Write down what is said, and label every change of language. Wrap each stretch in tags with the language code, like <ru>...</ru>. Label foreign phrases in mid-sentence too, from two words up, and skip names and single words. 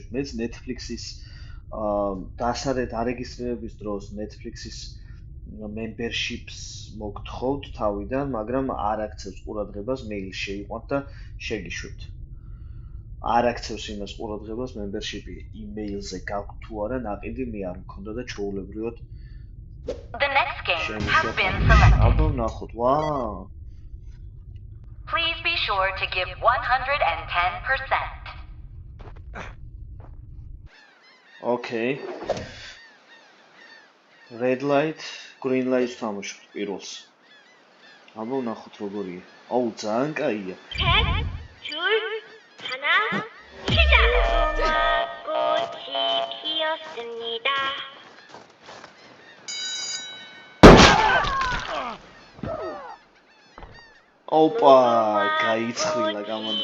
<ka>მეც Netflix-ის დარეგისტრირების დროს Netflix-ის membership-ს მოგთხოვთ თავიდან, მაგრამ არ აქცევს ყურადღებას, მეილს შეიყვანთ და შეგიშვებთ. არ აქცევს იმას ყურადღებას membership-ი email-ზე გაქვთ თუ არა, ნაყიდი მე არ მქონდა და ჩვეულებრივად</ka> <en>The next game has been selected.</en> <ka>აბა ვნახოთ. ვაუ.</ka> <en>Please be sure to give 110%.</en> <ka>Okay.</ka> <en>Red light, green light</en> <ka>თამაშობთ პირველს. აბა ვნახოთ როგორია. აუ, ძალიან კაია. ოპა, გაიცხრილა გამონდა.</ka>